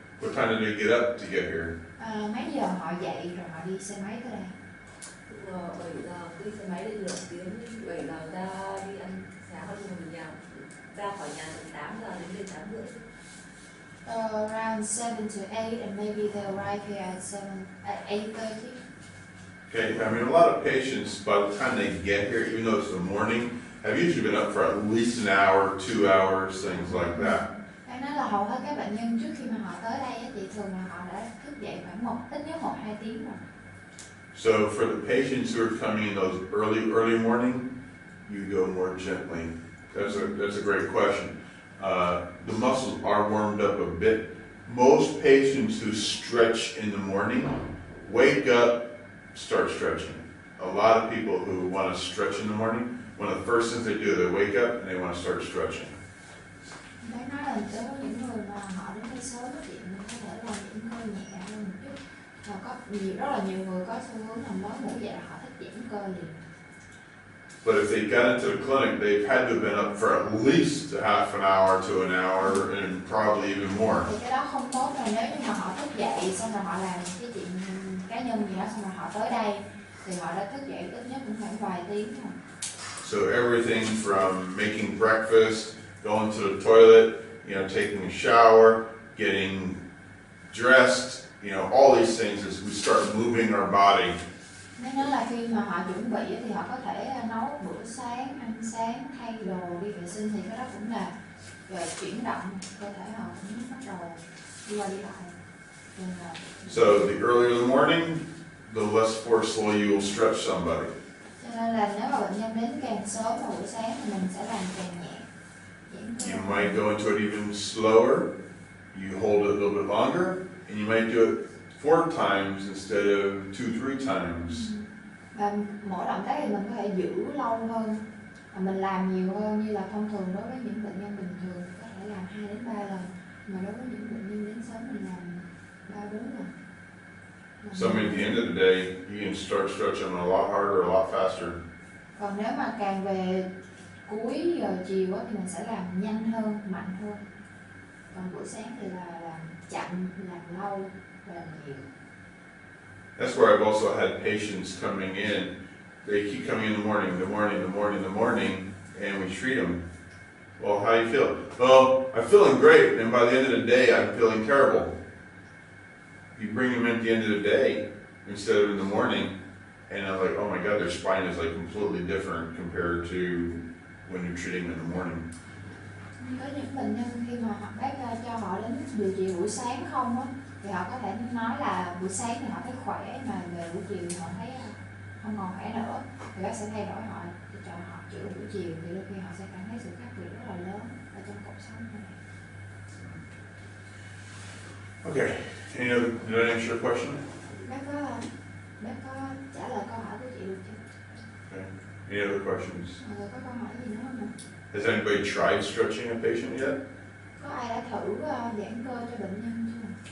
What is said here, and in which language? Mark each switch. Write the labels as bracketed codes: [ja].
[en] What time did they get up to get here? [vi] Mấy giờ họ dậy rồi họ đi xe máy tới đây? 7 giờ đi xe máy đi nửa tiếng, 7 giờ ra đi ăn sáng rồi mình ra khỏi nhà từ 8 giờ đến đây 8 rưỡi. [en] Around 7 to 8 and maybe they'll arrive here at 8:30. Okay, I mean, a lot of patients, by the time they get here, even though it's the morning, have usually been up for at least an hour, 2 hours, things like that. [vi] Anh nói là hầu hết các bệnh nhân trước khi mà họ tới đây thì thường là họ đã thức dậy khoảng ít nhất 1-2 tiếng rồi. [en] So for the patients who are coming in those early morning, you go more gently. That's a great question. The muscles are warmed up a bit. Most patients who stretch in the morning wake up, start stretching. A lot of people who want to stretch in the morning, one of the first things they do, they wake up and they want to start stretching. [vi] Bác nói là đối với những người mà họ đến đây sớm thì mình có thể làm những hơi nhẹ hơn một chút. Và có rất là nhiều người có xu hướng là mới ngủ dậy là họ thích giãn cơ liền. [en] But if they got into the clinic, they've had to have been up for at least a half an hour to an hour, and probably even more. [vi] Thì cái đó không tốt rồi, nếu như mà họ thức dậy xong rồi họ làm cái chuyện cá nhân gì đó xong rồi họ tới đây thì họ đã thức dậy ít nhất cũng khoảng vài tiếng rồi. [en] So everything from making breakfast, going to the toilet, taking a shower, getting dressed, all these things as we start moving our body. [vi] Nếu nói là khi mà họ chuẩn bị thì họ có thể nấu bữa sáng, ăn sáng, thay đồ, đi vệ sinh thì cái đó cũng là về chuyển động, cơ thể họ cũng bắt đầu đi qua đi lại. [en] So the earlier the morning, the less forcefully you will stretch somebody. [vi] Cho nên là nếu mà bệnh nhân đến càng sớm vào buổi sáng thì mình sẽ làm càng nhẹ. [en] You might go into it even slower. You hold it a little bit longer, and you might do it 4 times instead of 2-3 times. [vi] Và mỗi động tác thì mình có thể giữ lâu hơn, và mình làm nhiều hơn. Như là thông thường đối với những bệnh nhân bình thường có thể làm 2-3 lần, mà đối với những bệnh nhân đến sớm mình làm 3-4 lần. [en] So at the end of the day, you can start stretching a lot harder, a lot faster. [vi] Còn nếu mà càng về cuối giờ chiều thì mình sẽ làm nhanh hơn, mạnh hơn. Còn buổi sáng thì là làm chậm, làm lâu và làm nhiều. [en] That's where I've also had patients coming in. They keep coming in the morning, and we treat them. Well, how do you feel? Well, I'm feeling great, and by the end of the day, I'm feeling terrible. You bring them in at the end of the day instead of in the morning, and I'm like, oh my God, their spine is like completely different compared to when you're treating them in the morning. [vi] Có những bệnh nhân khi mà bác cho họ đến điều trị buổi sáng không á, thì họ có thể nói là buổi sáng thì họ thấy khỏe, mà về buổi chiều thì họ thấy không còn khỏe nữa, thì bác sẽ thay đổi họ cho họ chữa buổi chiều, thì đôi khi họ sẽ cảm thấy sự khác biệt rất là lớn ở trong cuộc sống này. [en] Okay, did I answer your question? [vi] Bác có trả lời câu hỏi của chị được chưa? [en] Okay. Any other questions? [vi] Mọi người có câu hỏi gì nữa không ạ? [en] Has anybody tried stretching a patient yet? [vi] Có ai đã thử giãn cơ cho bệnh nhân chưa?